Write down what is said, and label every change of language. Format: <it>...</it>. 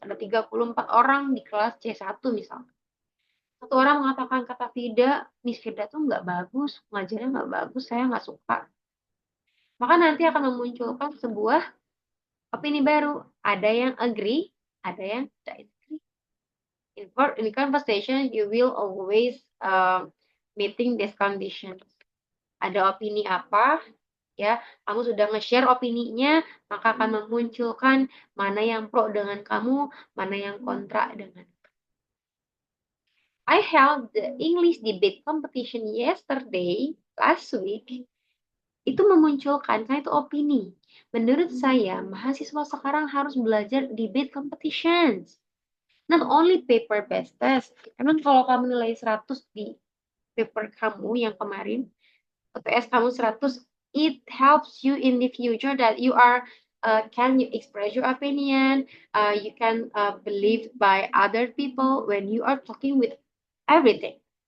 <id>Ada 34 orang di kelas C1 misalnya. Satu orang mengatakan kata Firda, Miss Firda tuh nggak bagus, ngajarnya nggak bagus, saya nggak suka. Maka nanti akan memunculkan sebuah opini baru. Ada yang agree, ada yang disagree.</id> <en>In conversation, you will always meeting this condition.</en> <id>Ada opini apa, ya, kamu sudah nge-share opininya, maka akan memunculkan mana yang pro dengan kamu, mana yang kontra dengan.</id> <en>I held the English debate competition yesterday, last week.</en> <id>Itu memunculkan, karena itu opini. Menurut saya, mahasiswa sekarang harus belajar debate competitions.</id> <en>Not only paper-based test.</en> <id>Emang kalau kamu nilai 100 di paper kamu yang kemarin, UTS kamu 100,</id> <en>it helps you in the future that you are can you express your opinion, you can believe by other people when you are talking with everything.</en>